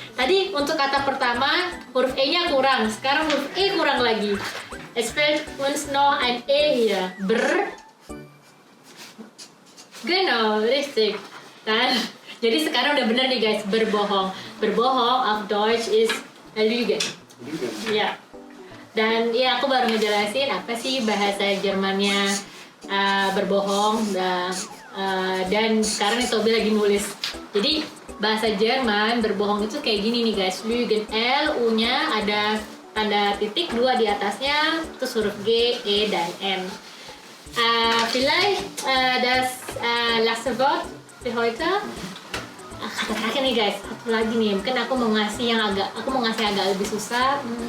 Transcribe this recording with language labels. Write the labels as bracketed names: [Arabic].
[Indonesian] Tadi untuk kata pertama huruf E-nya kurang, sekarang huruf E kurang lagi. [German] Es fehlt uns noch ein E hier. Genau, richtig. [Indonesian] Kan? Jadi sekarang udah bener nih guys, berbohong. Berbohong [German] auf Deutsch is lügen. Lügen. [Indonesian] Ya. Dan ya aku baru ngejelasin apa sih bahasa Jermannya berbohong dan sekarang nih Tobi lagi nulis. Jadi bahasa Jerman berbohong itu kayak gini nih guys. Lügen, L, U-nya ada tanda titik 2 di atasnya, terus huruf G, E, dan N. [German] Vielleicht das letzte Wort für heute. [Indonesian] Kata terakhir nih guys, satu lagi nih. Mungkin aku mau ngasih agak lebih susah.